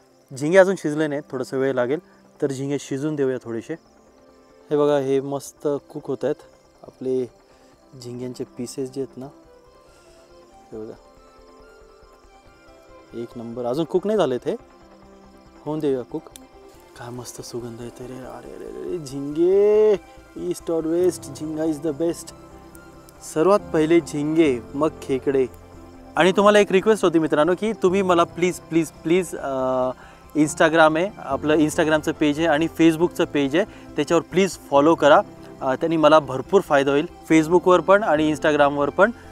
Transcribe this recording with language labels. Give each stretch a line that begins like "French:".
Marathi: झिंगे अजून शिजले नाहीत, थोडंसं वेळ लागेल. तर झिंगे शिजून देऊया थोडेसे. हे बघा हे मस्त कुक होत आहेत. आपले झिंग्यांचे पीसेस जे आहेत ना हे बघा एक नंबर. अजून कुक नाही झालेत, हे होऊन देऊया कुक. काय मस्त सुगंध येतो रे. अरे अरे अरे झिंगे,
English: East और west, jhinga is the best.
Marathi: सर्वात पहिले झिंगे, मग खेकडे. आणि तुम्हाला एक रिक्वेस्ट होती मित्रांनो की तुम्ही मला प्लीज प्लीज प्लीज इंस्टाग्राम आहे आपलं, इंस्टाग्रामचं पेज आहे आणि फेसबुकचं पेज आहे, त्याच्यावर प्लीज फॉलो करा. त्यांनी मला भरपूर फायदा होईल. फेसबुकवर पण आणि इंस्टाग्रामवर पण